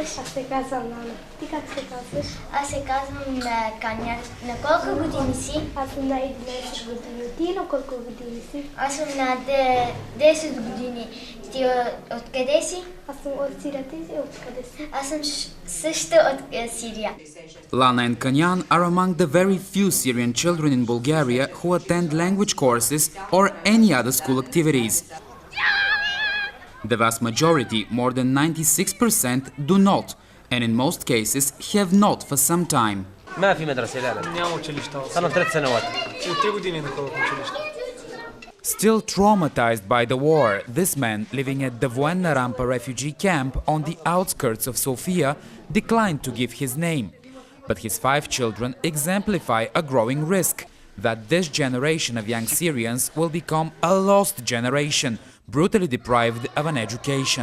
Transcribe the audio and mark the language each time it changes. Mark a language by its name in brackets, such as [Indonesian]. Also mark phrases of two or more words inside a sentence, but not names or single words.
[Bulgarian] Аз се казвам Нана. Ти как се казваш? Аз се казвам Каня. На колко години си? Аз съм на 11 години. Ти на колко години си? Аз съм на 10 години. Ти откъде си? Аз съм от Сирия. Ти си откъде си? Аз съм също от Сирия. [English] Lana and Kanyan are among the very few Syrian children in Bulgaria who attend language courses or any other school activities. The vast majority, more than 96%, do not, and in most cases have not for some time. [Arabic] ما في مدرسة لا [Bulgarian] няма училища. [Arabic] صار 3 سنوات. [Bulgarian] От 3 години не ходят в училище. [English] Still traumatized by the war, this man, living at the Voenna Rampa refugee camp on the outskirts of Sofia, declined to give his name. But his 5 children exemplify a growing risk that this generation of young Syrians will become a lost generation, brutally deprived of an education.